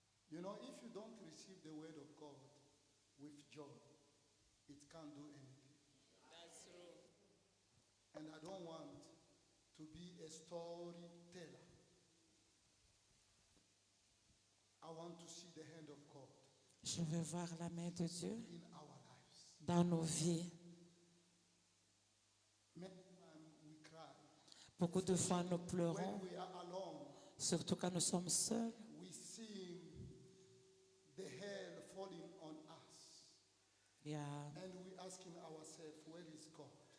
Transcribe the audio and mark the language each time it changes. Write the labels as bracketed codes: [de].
[en] You know, if you don't receive the word of God with joy, it can't do anything. That's true. And I don't want to be a storyteller. I want to see the hand of God [fr] Je veux voir la main de Dieu [en] in our lives. [fr] dans nos vies. [en] Many times we cry. [fr] Beaucoup de fois, nous [en] When [fr] pleurons, [en] we are alone, [fr] surtout quand nous sommes seuls. [en] we see the hell falling on us. And we asking ourselves, where is God?